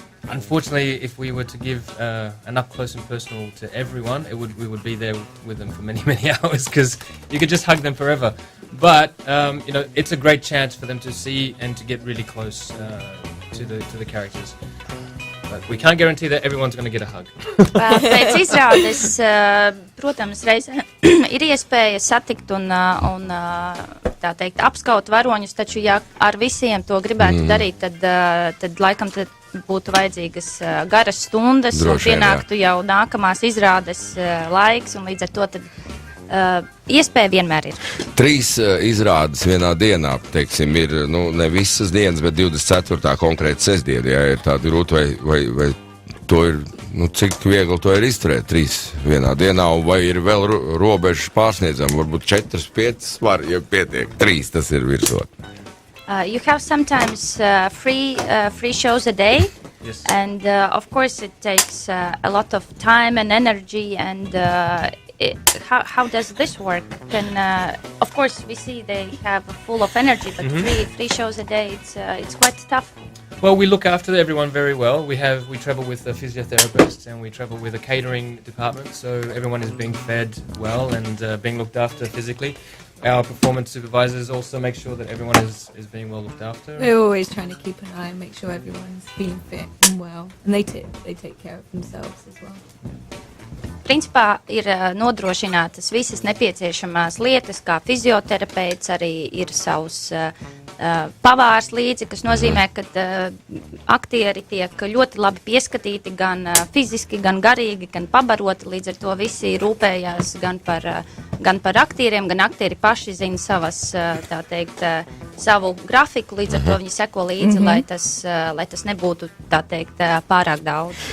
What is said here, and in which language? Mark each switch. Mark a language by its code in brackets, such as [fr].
[en] Unfortunately, if we were to give an up close and personal to everyone, we would be there with them for many, many hours because you could just hug them forever. But it's a great chance for them to see and to get really close to the characters. But we can't guarantee that everyone's going to get a hug. [lv] Pēc izrādes, protams, reizē ir iespēja satikt un tā teikt apskaut varoņus, taču ja ar visiem to gribētu darīt, tad laikam būtu vajadzīgas garas stundas un pienāktu jau nākamās izrādes laiks, un līdz ar to tad iespēja vienmēr ir. 3 izrādes vienā dienā, teiksim, ir, ne visas dienas, bet 24. konkrēti sestdiena, ja ir tāda grūta, vai to ir, cik viegli to ir izturēt 3 vienā dienā, un vai ir vēl robežas pārsniedzam, varbūt 4, 5 var, ja pietiek, 3 tas ir virsot. [en] You have sometimes free shows a day. Yes. And of course it takes a lot of time and energy, and how does this work? Of course we see they have full of energy, but three shows a day, it's quite tough. Well, we look after everyone very well. We travel with a physiotherapist, and we travel with a catering department, so everyone is being fed well and being looked after physically. Our performance supervisors also make sure that everyone is being well looked after. We're always trying to keep an eye and make sure everyone's being fit and well, and they take care of themselves as well. [lv] Principā ir nodrošinātas visas nepieciešamās lietas, kā fizioterapeits, arī ir savs pavārs līdzi, kas nozīmē, ka aktieri tiek ļoti labi pieskatīti gan fiziski, gan garīgi, gan pabaroti, līdz ar to visi rūpējās gan par aktieriem, gan aktieri paši zina tā teikt, savu grafiku, līdz ar to viņi seko līdzi, lai tas nebūtu, tā teikt, pārāk daudz.